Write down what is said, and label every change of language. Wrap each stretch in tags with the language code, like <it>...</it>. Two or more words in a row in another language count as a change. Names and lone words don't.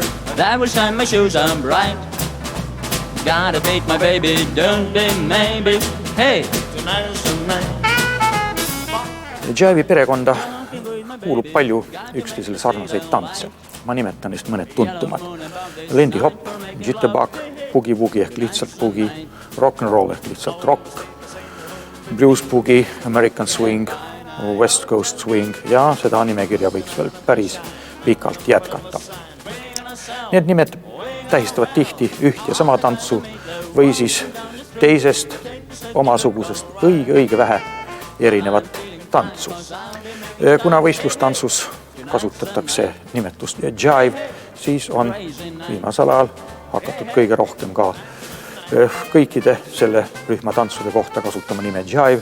<en>That will shine my shoes on bright. Gotta beat my baby, don't be maybe. Hey, tonight's the night.</en> <et>Jive'i perekonda kuulub palju üksteisele sarnaseid tantse. Ma nimetan neist mõned tuntumad. Lindy Hop, Jitterbug, Boogie Woogie ehk lihtsalt boogie, rock'n'roll ehk lihtsalt rock, blues boogie, American swing, West Coast swing ja seda nimekirja võiks veel päris pikalt jätkata. Need nimed tähistavad tihti üht ja sama tantsu või siis teisest omasugusest õige vähe erinevat tantsu. Kuna võistlustantsus kasutatakse nimetust jive, siis on viimasel ajal hakatud kõige rohkem ka kõikide selle rühma tantsude kohta kasutama nime jive.</et>